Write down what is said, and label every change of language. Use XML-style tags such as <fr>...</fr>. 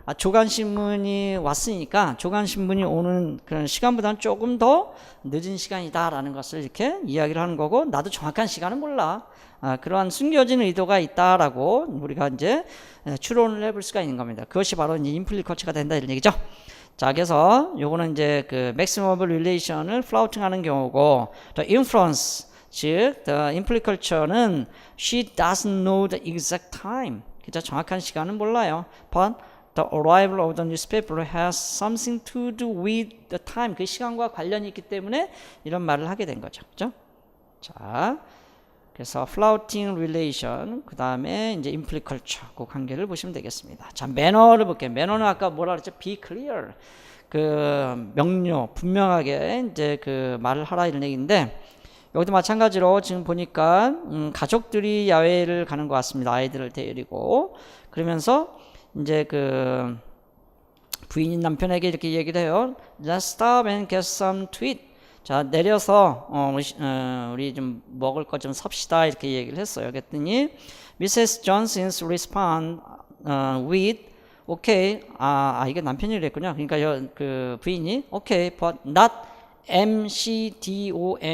<ko>조간신문이 왔으니까 조간신문이 오는 그런 시간보다는 조금 더 늦은 시간이다라는 것을 이렇게 이야기를 하는 거고, 나도 정확한 시간은 몰라. 그러한 숨겨진 의도가 있다라고 우리가 이제 추론을 해볼 수가 있는 겁니다. 그것이 바로 이제 임플리커처가 된다 이런 얘기죠. 자, 그래서 요거는 이제 그</ko> <en>maximum of relation</en> <ko>을 플라우팅하는 경우고, the inference, 즉 the impliculture는</ko> <en>she doesn't know the exact time.</en> <ko>그죠? 정확한 시간은 몰라요.</ko> <en>But the arrival of the newspaper has something to do with the time.</en> <ko>그 시간과 관련이 있기 때문에 이런 말을 하게 된 거죠. 그죠? 자, 그래서 flouting relation, 그 다음에 이제 impliculture, 그 관계를 보시면 되겠습니다. 자, 매너를 볼게요. 매너는 아까 뭐라 그랬죠?</ko> <en>Be clear.</en> <ko>그 명료, 분명하게 이제 그 말을 하라 이런 얘기인데, 여기도 마찬가지로 지금 보니까 가족들이 야외를 가는 것 같습니다. 아이들을 데리고. 그러면서 이제 그 부인인 남편에게 이렇게 얘기를 해요.</ko> <en>Let's stop and get some to eat.</en> <ko>자, 내려서 우리 좀 먹을 것 좀 삽시다 이렇게 얘기를 했어요. 그랬더니 Mrs.</ko> <en>Johnson's respond with okay.</en> <ko>이게 남편이 그랬군요. 그러니까 그 부인이</ko> <en>okay, but not McDonalds.</en>